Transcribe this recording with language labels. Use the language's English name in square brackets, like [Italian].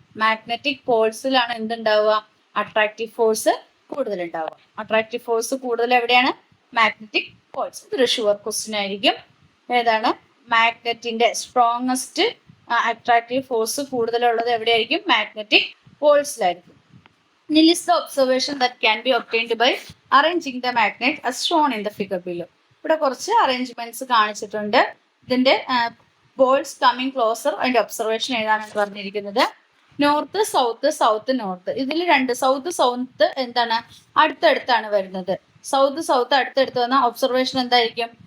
[Malayalam] Magnetic പോൾസിലാണ് എന്തുണ്ടാവുക? Attractive force കൂടുതൽ ഉണ്ടാവുക. Attractive force കൂടുതൽ എവിടെയാണ്? Magnetic Paul's. ഇതൊരു ഷുവർ ക്വസ്റ്റ്യൻ ആയിരിക്കും. ഏതാണ്? മാഗ്നറ്റിന്റെ സ്ട്രോങ്ങസ്റ്റ് അട്രാക്റ്റീവ് ഫോഴ്സ് കൂടുതലുള്ളത് എവിടെയായിരിക്കും? Magnetic പോൾസിലായിരിക്കും. [English] List the observation that can be obtained by arranging the magnet as shown in the figure below. [Malayalam] ഇവിടെ കുറച്ച് അറേഞ്ച്മെന്റ്സ് കാണിച്ചിട്ടുണ്ട്. ഇതിന്റെ പോൾസ് കമ്മിങ് ക്ലോസർ അതിന്റെ ഒബ്സർവേഷൻ എഴുതാനാണ് പറഞ്ഞിരിക്കുന്നത്. North south, south north. ഇതിൽ രണ്ട് സൗത്ത് സൗത്ത് എന്താണ്? അടുത്തടുത്താണ് വരുന്നത്. സൗത്ത് സൗത്ത് അടുത്തടുത്ത് വന്ന ഒബ്സർവേഷൻ എന്തായിരിക്കും?